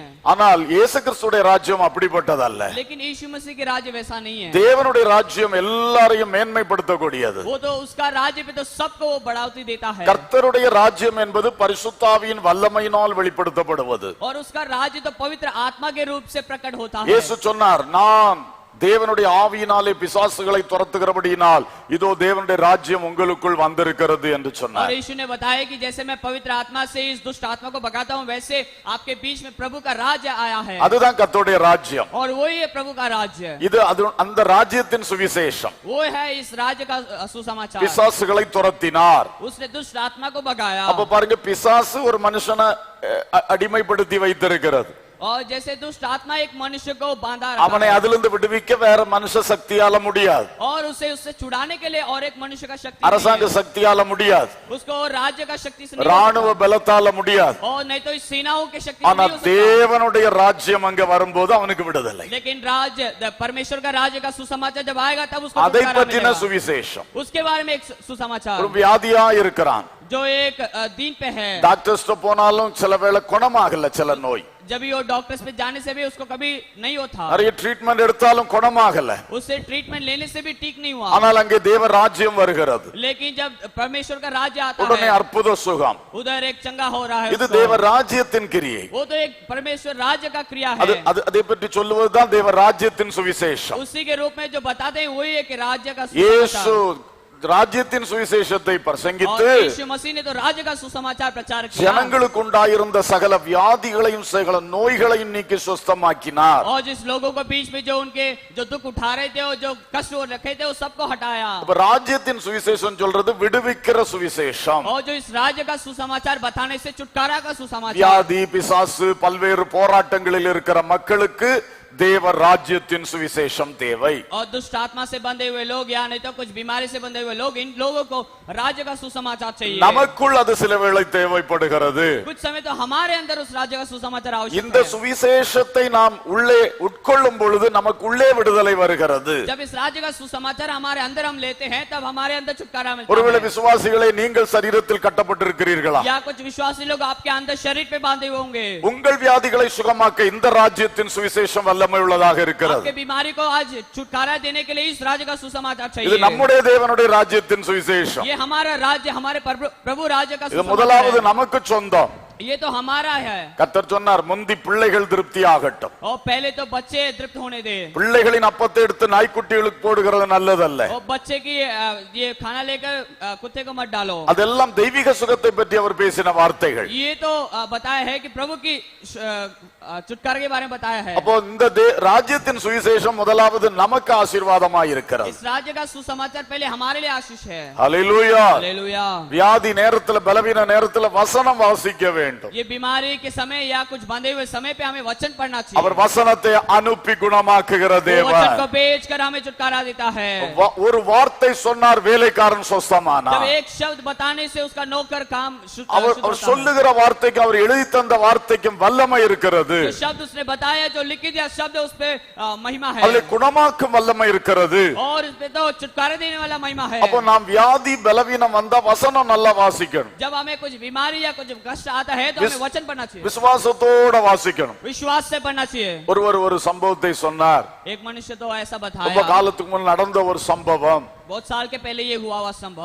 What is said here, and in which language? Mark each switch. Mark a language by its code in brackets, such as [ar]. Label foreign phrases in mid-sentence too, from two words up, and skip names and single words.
[ta] ஆனால் இயேசு கிறிஸ்துவின் ராஜ்யம் அப்படிப்பட்டதல்ல. [hi] लेकिन यीशु मसीह के राज्य वैसा नहीं है। [ta] தேவனுடைய ராஜ்யம் எல்லாரையும் மேன்மைப்படுத்தக்கூடியது. [hi] वो तो उसका राज्य पे तो सबको वो बढ़ोतरी देता है। [ta] கர்த்தருடைய ராஜ்யம் என்பது பரிசுத்த ஆவியின் வல்லமையினால் வெளிப்படுத்தப்படுவது. [hi] और उसका राज्य तो पवित्र आत्मा के रूप से प्रकट होता है। [ta] இயேசு சொன்னார், நான் தேவனுடைய ஆவியினாலே பிசாசுகளை துரத்துகிறபடியினால் இதோ தேவனுடைய ராஜ்யம் உங்களுக்குள் வந்திருக்கிறது என்று சொன்னார். [hi] और यीशु ने बताया कि जैसे मैं पवित्र आत्मा से इस दुष्ट आत्मा को भगाता हूं वैसे आपके बीच में प्रभु का राज्य आया है। [ta] அதுதான் கர்த்தருடைய ராஜ்யம். [hi] और वही है प्रभु का राज्य। [ta] இது அந்த ராஜ்யத்தின் சுவிசேஷம். [hi] वो है इस राज्य का सुसमाचार। [ta] பிசாசுகளை துரத்தினார். [hi] उसने दुष्ट आत्मा को भगाया। [ta] அப்ப பாருங்க, பிசாசு ஒரு மனுஷனை அடிமைப்படுத்தி வைத்திருக்கிறது. [hi] और जैसे दुष्ट आत्मा एक मनुष्य को बांधा रखा [ta] அவனை அதிலிருந்து விடுவிக்க வேற மனுஷ சக்தியால முடியாது. [hi] और उससे छुड़ाने के लिए और एक मनुष्य का शक्ति [ta] அரசாங்க சக்தியால முடியாது. [hi] उसको राज्य का शक्ति से [ta] ராணுவ பலத்தால முடியாது. [hi] और नहीं तो इस सेनाओं के शक्ति [ta] ஆனா [hi] नहीं हो सकता। [ta] தேவனுடைய ராஜ்யம் அங்க வரும்போது அவனுக்கு விடுதலை. [hi] लेकिन राज्य परमेश्वर का राज्य का सुसमाचार जब आएगा तब उसको [ta] அதை [hi] छुटकारा [ta] பற்றின [hi] मिलेगा। [ta] சுவிசேஷம். [hi] उसके बारे में एक सुसमाचार। [ta] ஒரு வியாதியா இருக்கிறான், [hi] जो एक दिन पे है, [ta] டாக்டர்ஸ்ட போனாலும் சில வேளை குணமாகல சில நோய். [hi] जब भी वो डॉक्टर्स पे जाने से भी उसको कभी नहीं होता, [ta] நிறைய ட்ரீட்மெண்ட் எடுத்தாலும் குணமாகல. [hi] उससे ट्रीटमेंट लेने से भी ठीक नहीं हुआ। [ta] ஆனால் அங்கே தேவ ராஜ்யம் வருகிறது. [hi] लेकिन जब परमेश्वर का राज्य आता [ta] உடனே [hi] है [ta] அற்புத சுகம். [hi] उधर एक चंगा हो रहा है। [ta] இது [hi] उसको। [ta] தேவ ராஜ்யத்தின் கிரியை. [hi] वो तो एक परमेश्वर राज्य का क्रिया [ta] அது [hi] है। [ta] அதை பற்றி சொல்லுவதுதான் தேவ ராஜ்யத்தின் சுவிசேஷம். [hi] उसी के रूप में जो बताते हैं वही एक राज्य का [ta] இயேசு [hi] सुसमाचार। [ta] ராஜ்யத்தின் சுவிசேஷத்தை பிரசங்கித்து [hi] और यीशु मसीह ने तो राज्य का सुसमाचार प्रचार किया। [ta] ஜனங்களுக்கு உண்டாயிருந்த சகல வியாதிகளையும் சகல நோய்களையும் நீக்கி சுஸ்தமாக்கினார். [hi] और जिस लोगों के बीच में जो उनके जो दुख उठा रहे थे और जो कष्ट वो रखे थे वो सबको हटाया। [ta] இப்ப ராஜ்யத்தின் சுவிசேஷம் சொல்றது விடுவிக்கிற சுவிசேஷம். [hi] और जो इस राज्य का सुसमाचार बताने से छुटकारा का सुसमाचार। [ta] வியாதி பிசாசு பல்வேறு போராட்டங்களில் இருக்கிற மக்களுக்கு தேவ ராஜ்யத்தின் சுவிசேஷம் தேவை. [hi] और दुष्ट आत्मा से बंधे हुए लोग या नहीं तो कुछ बीमारी से बंधे हुए लोग, इन लोगों को राज्य का सुसमाचार चाहिए। [ta] நமக்குள் அது சில வேளை தேவைப்படுகிறது. [hi] कुछ समय तो हमारे अंदर उस राज्य का सुसमाचार आवश्यक [ta] இந்த [hi] है। [ta] சுவிசேஷத்தை நாம் உள்ளே உட்கொள்ளும் பொழுது நமக்குள்ளே விடுதலை வருகிறது. [hi] जब इस राज्य का सुसमाचार हमारे अंदर हम लेते हैं तब हमारे अंदर छुटकारा मिलता [ta] ஒருவேளை [hi] है। [ta] விசுவாசிகளே, நீங்கள் சரீரத்தில் கட்டப்பட்டிருக்கிறீர்களா? [hi] या कुछ विश्वासी लोग आपके अंदर शरीर पे बांधे हुए होंगे। [ta] உங்கள் வியாதிகளை சுகமாக்க இந்த ராஜ்யத்தின் சுவிசேஷம் வல்லமை உள்ளதாக இருக்கிறது. [hi] आपके बीमारी को आज छुटकारा देने के लिए इस राज्य का सुसमाचार [ta] இது [hi] चाहिए। [ta] நம்முடைய தேவனுடைய ராஜ்யத்தின் சுவிசேஷம். [hi] ये हमारा राज्य, हमारे प्रभु राज्य का [ta] இது [hi] सुसमाचार [ta] முதலாவது [hi] है। [ta] நமக்கு சொந்தம். [hi] ये तो हमारा है। [ta] கர்த்தர் சொன்னார், முந்தி பிள்ளைகள் திருப்தி ஆகட்டும். [hi] और पहले तो बच्चे तृप्त होने दे। [ta] பிள்ளைகளின் அப்பத்தை எடுத்து நாய்க்குட்டிகளுக்கு போடுகிறது நல்லதல்ல. [hi] और बच्चे की ये खाना लेकर कुत्ते को मत डालो। [ta] அதெல்லாம் தெய்வீக சுகத்தை பற்றி அவர் பேசின வார்த்தைகள். [hi] ये तो बताया है कि प्रभु की छुटकारे के बारे में बताया है। [ta] அப்போ இந்த ராஜ்யத்தின் சுவிசேஷம் முதலாவது நமக்கு ஆசீர்வாதமாய் இருக்கிறது. [hi] इस राज्य का सुसमाचार पहले हमारे लिए आशीष है। [ta] ஹல்லேலூயா. [hi] हालेलुया। [ta] வியாதி நேரத்துல பலவீன நேரத்துல வசனம் வாசிக்க வேண்டும். [hi] ये बीमारी के समय या कुछ बंधे हुए समय पे हमें वचन पढ़ना चाहिए। [ta] அவர் வசனத்தை அனுப்பி குணமாக்குகிற [hi] वो [ta] தேவன். [hi] वचन को भेजकर हमें छुटकारा देता है। [ta] ஒரு வார்த்தை சொன்னார், வேலைக்காரன் சொஸ்தமானார். [hi] जब एक शब्द बताने से उसका नौकर काम शुद्ध [ta] அவர் [hi] होता है। [ta] சொல்லுகிற வார்த்தைக்கு, அவர் எழுதி தந்த வார்த்தைக்கும் வல்லமை இருக்கிறது. [hi] जो शब्द उसने बताया, जो लिखी दिया शब्द, उस पे महिमा है। [ta] அதில் குணமாக்கும் வல்லமை இருக்கிறது. [hi] और उस पे तो छुटकारा देने वाला महिमा है। [ta] அப்போ நாம் வியாதி பலவீனம் வந்தா வசனம் நல்லா வாசிக்கணும். [hi] जब हमें कुछ बीमारी या कुछ कष्ट आता है तो हमें वचन पढ़ना चाहिए। [ta] விசுவாசத்தோட வாசிக்கணும். [hi] विश्वास से पढ़ना चाहिए। [ta] ஒரு சம்பவத்தை சொன்னார். [hi] एक मनुष्य तो ऐसा [ta] ரொம்ப [hi] बताया। [ta] காலத்துக்கு முன் நடந்த ஒரு சம்பவம். [hi] बहुत साल के पहले ये हुआ हुआ संभव।